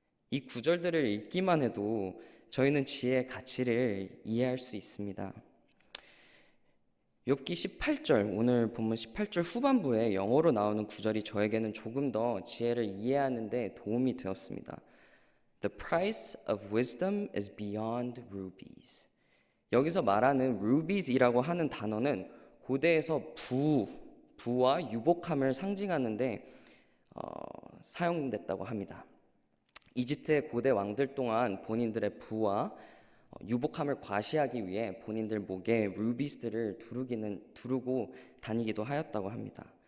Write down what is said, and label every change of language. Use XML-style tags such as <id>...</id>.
<ko>이 구절들을 읽기만 해도 저희는 지혜의 가치를 이해할 수 있습니다. 욥기 18절, 오늘 본문 18절 후반부에 영어로 나오는 구절이 저에게는 조금 더 지혜를 이해하는 데 도움이 되었습니다.</ko> <en>The price of wisdom is beyond rubies.</en> <ko>여기서 말하는 rubies이라고 하는 단어는 고대에서 부와 유복함을 상징하는데 사용됐다고 합니다. 이집트의 고대 왕들 동안 본인들의 부와 유복함을 과시하기 위해 본인들 목에 루비스들을 두르고 다니기도 하였다고 합니다.</ko>